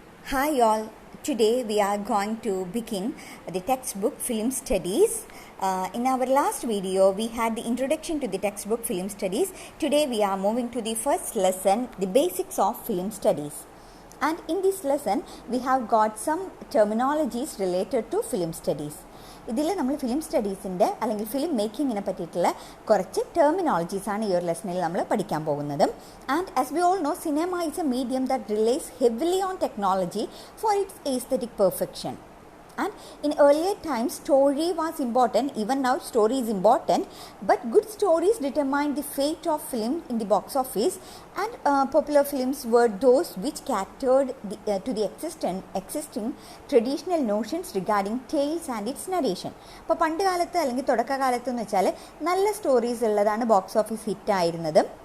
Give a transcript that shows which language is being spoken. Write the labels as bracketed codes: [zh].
[en] Hi all, today we are going to begin the textbook Film Studies. In our last video we had the introduction to the textbook Film Studies. Today we are moving to the first lesson, the basics of film studies. And in this lesson we have got some terminologies related to film studies. [ml] ഇതിൽ നമ്മൾ film സ്റ്റഡീസിൻ്റെ അല്ലെങ്കിൽ film മേക്കിങ്ങിനെ പറ്റിയിട്ടുള്ള കുറച്ച് ടെർമിനോളജീസാണ് ഈ ഒരു ലെസണിൽ നമ്മൾ പഠിക്കാൻ പോകുന്നത്. [en] And as we all know, cinema is a medium that relies heavily on technology for its aesthetic perfection. And in earlier times, story was important. Even now, story is important. But good stories determined the fate of film in the box office. And popular films were those which catered to the existing traditional notions regarding tales and its narration. [ml] ഇപ്പോൾ പണ്ട് കാലത്ത് അല്ലെങ്കിൽ തുടക്കകാലത്ത് എന്ന് വെച്ചാൽ നല്ല stories ഉള്ളതാണ് box office hit ആയിരുന്നത്.